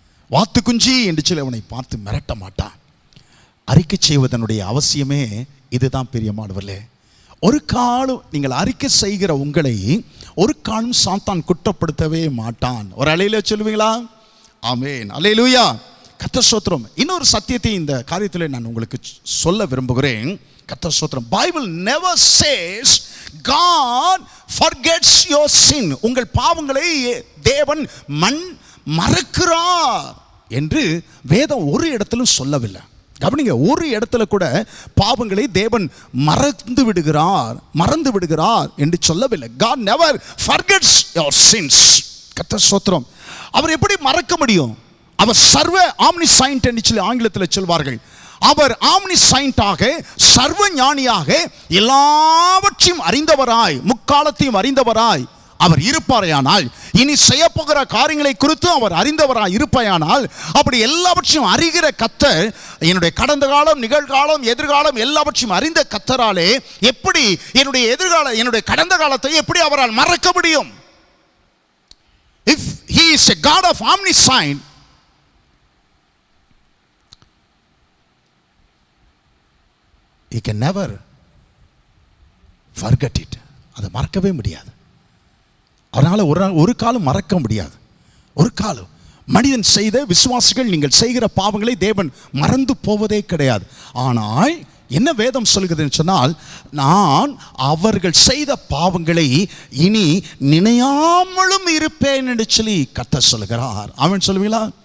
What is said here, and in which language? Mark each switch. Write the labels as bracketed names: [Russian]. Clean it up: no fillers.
[Tamil] வாத்து குஞ்சி என்று சொல்லி அவனை பார்த்து மிரட்ட மாட்டான். அறிக்கை செய்வதனுடைய அவசியமே இதுதான் பிரியமானவர்களே. ஒரு காலம் நீங்கள் அறிக்கை செய்கிற உங்களை ஒரு காலம் சாத்தான் குற்றப்படுத்தவே மாட்டான். ஒரு அலையில சொல்லுவீங்களா? ஆமென், அல்லேலூயா, கர்த்தர் ஸ்தோத்திரம். இன்னொரு சத்தியத்தை இந்த காரியத்தில் நான் உங்களுக்கு சொல்ல விரும்புகிறேன். கர்த்தர் ஸ்தோத்திரம். [English] Bible never says God forgets your sin. [Tamil] உங்கள் பாவங்களை தேவன் மறக்கிறார் என்று வேதம் ஒரு இடத்திலும் சொல்லவில்லை. கவனிங்க, ஒரு இடத்துல கூட பாவங்களை தேவன் மறந்து விடுகிறார் என்று சொல்லவில்லை. [English] God never forgets your sins. [Tamil] கர்த்தர் ஸ்தோத்திரம். அவர் எப்படி மறக்க முடியும்? அவர் சர்வ ஆம்னிசைன்ட் என்று சொல்லி ஆங்கிலத்தில் சொல்வார்கள். அவர் ஆம்னிசைன்டாக, சர்வ ஞானியாக, எல்லாவற்றையும் அறிந்தவராய், முக்காலத்தையும் அறிந்தவராய் அவர் இருப்பாரையானால், இனி செய்ய போகிற காரியங்களை குறித்து அவர் அறிந்தவராய் இருப்பாயானால், அப்படி எல்லாவற்றையும் அறிகிற கர்த்தர், என்னுடைய கடந்த காலம், நிகழ்காலம், எதிர்காலம் எல்லாவற்றையும் அறிந்த கர்த்தராலே எப்படி என்னுடைய கடந்த காலத்தை எப்படி அவரால் மறக்க முடியும்? [English] If he is a God of omniscient, he can never forget it. [Tamil] அதை மறக்கவே முடியாது. அதனால் ஒரு காலம் மறக்க முடியாது. ஒரு காலம் மனிதன் செய்த, விசுவாசிகள் நீங்கள் செய்கிற பாவங்களை தேவன் மறந்து போவதே கிடையாது. ஆனால் என்ன வேதம் சொல்கிறதுன்னு சொன்னால், நான் அவர்கள் செய்த பாவங்களை இனி நினையாமலும் இருப்பேன் என்று சொல்லி கர்த்தர் சொல்கிறார். ஆமென் சொல்லுவீங்களா?